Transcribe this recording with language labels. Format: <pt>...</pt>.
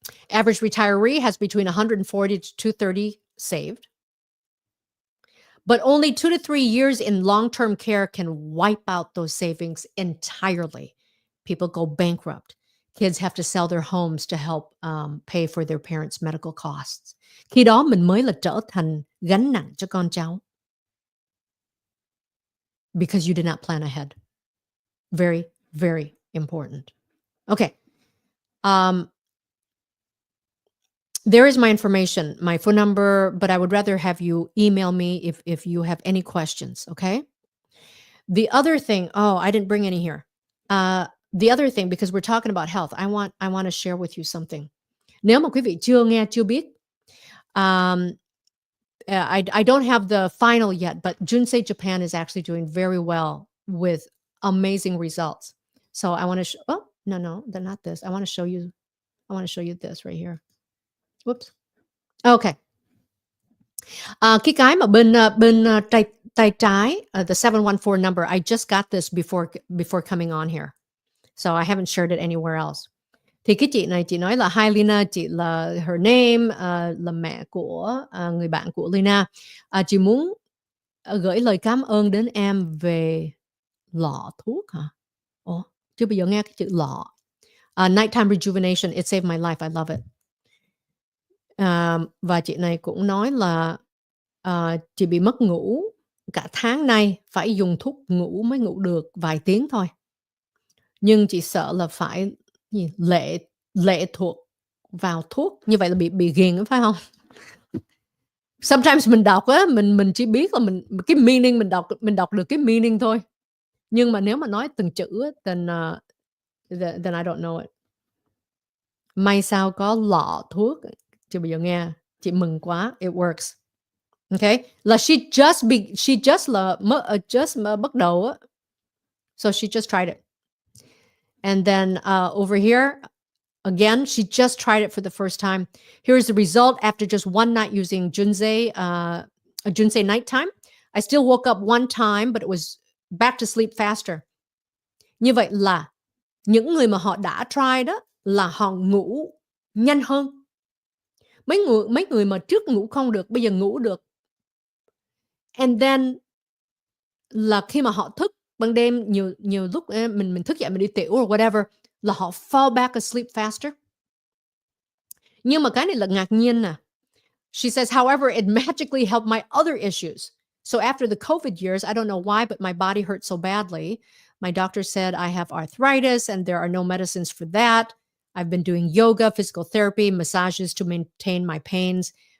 <en>Average retiree has between 140 to 230 saved. But only 2 to 3 years in long-term care can wipe out those savings entirely. People go bankrupt. Kids have to sell their homes to help pay for their parents' medical costs.</en> <vi>Khi đó mình mới là trở thành gánh nặng cho con cháu.</vi> <en>Because you did not plan ahead. Very, very important. Okay. There is my information, my phone number, but I would rather have you email me if you have any questions, okay? The other thing, oh, I didn't bring any here. The other thing, because we're talking about health, I want to share with you something.</en> <vi>Nếu mà quý vị chưa nghe, chưa biết,</vi> <en>I don't have the final yet, but Junsei Japan is actually doing very well with amazing results. So I want to, No, they're not this. I want to show you this right here. Whoops. Okay.</en> <vi>Cái mà bên tay trái,</vi> <en>the 714 number, I just got this before coming on here. So I haven't shared it anywhere else.</en> <vi>Thì cái chị này, chị nói là hi Leyna, chị là</vi> <en>her name,</en> <vi>là mẹ của người bạn của Leyna. Chị muốn gửi lời cảm ơn đến em về lọ thuốc hả? Ủa, chưa bao giờ nghe cái chữ lọ.</vi> <en>Nighttime rejuvenation, it saved my life, I love it.</en> <vi>Và chị này cũng nói là chị bị mất ngủ cả tháng nay, phải dùng thuốc ngủ mới ngủ được vài tiếng thôi. Nhưng chị sợ là phải lệ thuộc vào thuốc, như vậy là bị ghiền, phải không? Sometimes mình đọc á, mình chỉ biết là cái meaning, mình đọc được cái meaning thôi. Nhưng mà nếu mà nói từng chữ á,</vi> <en>then I don't know it.</en> <vi>May sao có lọ thuốc, chưa bao giờ nghe. Chị mừng quá,</vi> <en>it works. Okay,</en> <vi>là</vi> <en>she just</en> <vi>bắt đầu á.</vi> <en>So she just tried it. And then over here, again, she just tried it for the first time. Here's the result after just one night using Junse nighttime. I still woke up one time, but it was back to sleep faster.</en> <vi>Như vậy là những người mà họ đã try đó là họ ngủ nhanh hơn. Mấy người mà trước ngủ không được, bây giờ ngủ được.</vi> <en>And then</en> <vi>là khi mà họ thức ban đêm, nhiều lúc mình thức dậy mình đi tiểu or whatever, là họ</vi> <en>fall back asleep faster.</en> <vi>Nhưng mà cái này là ngạc nhiên nè.</vi> <en>She says, however, it magically helped my other issues. So after the COVID years, I don't know why, but my body hurt so badly. My doctor said I have arthritis and there are no medicines for that. I've been doing yoga, physical therapy, massages to maintain my pains.</en>